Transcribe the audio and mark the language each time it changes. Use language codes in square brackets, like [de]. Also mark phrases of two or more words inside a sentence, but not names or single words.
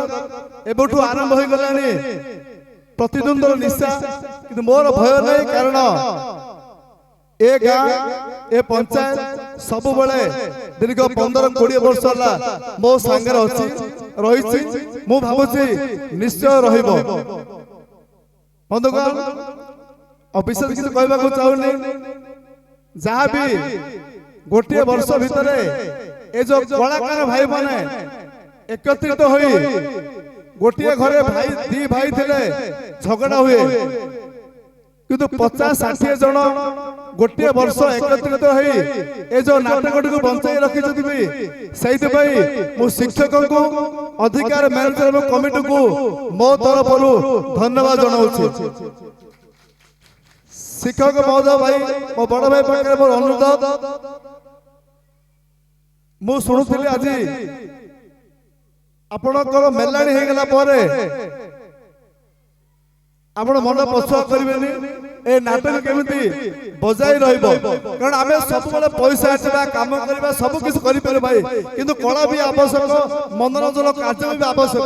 [or] ଏବେଠୁ ଆରମ୍ଭ ହୋଇଗଲାଣି ପ୍ରତିଦ୍ୱନ୍ଦ୍ୱର ନିଶା, କିନ୍ତୁ ମୋର ଭୟ ନାହିଁ, କାରଣ ଏ ଗାଁ ଏ ପଞ୍ଚାୟତ ସବୁବେଳେ ଦୀର୍ଘ 15-20 ବର୍ଷ ହେଲା ମୋ ସାଙ୍ଗରେ ଅଛି ରହିଛି, ମୁଁ ଭାବୁଛି ନିଶ୍ଚୟ ରହିବ। ବନ୍ଧୁଗଣ, ବିଶେଷ କିଛି କହିବାକୁ ଚାହୁଁନି, ଯାହାବି ଗୋଟିଏ ବର୍ଷ ଭିତରେ ଏ ଯୋଉ କଳାକାର ଭାଇ ମାନେ ଏକତ୍ରିତ ହୋଇ, ଗୋଟିଏ ଘରେ ଭାଇ ଦି ଭାଇ ଥିଲେ ଝଗଡ଼ା ହୁଏ, କିନ୍ତୁ 50-60 ଜଣ ଗୋଟିଏ ବର୍ଷ ଏକତ୍ରିତ ହୋଇ ଏ ଯୋଉ ନାଟକଟିକୁ ବଞ୍ଚାଇ ରଖିଛନ୍ତି ବି, ସେଇଥିପାଇଁ ମୁଁ ଶିକ୍ଷକଙ୍କୁ, ଅଧିକାର ମ୍ୟାନେଜର ଏବଂ କମିଟିକୁ ମୋ ତରଫରୁ ଧନ୍ୟବାଦ ଜଣାଉଛି। ଶିକ୍ଷକ ମହୋଦୟ ଭାଇ, ମୋ ବଡ଼ ଭାଇ ପାଖରେ ମୋର ଅନୁରୋଧ, ମୁଁ ଶୁଣୁଥିଲି ଆଜି ଆପଣଙ୍କର ମେଲାଣି ହେଇଗଲା ପରେ ଆପଣ ମନ ପଛୁଆ କରିବେନି, ଏ ନାଟକ କେମିତି ବଜାଇ ରହିବ, କାରଣ ଆମେ ସବୁବେଳେ ପଇସା ଆସିବା, କାମ କରିବା, ସବୁ କିଛି କରିପାରିବା ଭାଇ, କିନ୍ତୁ କଳା ବି ଆବଶ୍ୟକ, ମନୋରଞ୍ଜନ କାର୍ଯ୍ୟ ବି ଆବଶ୍ୟକ।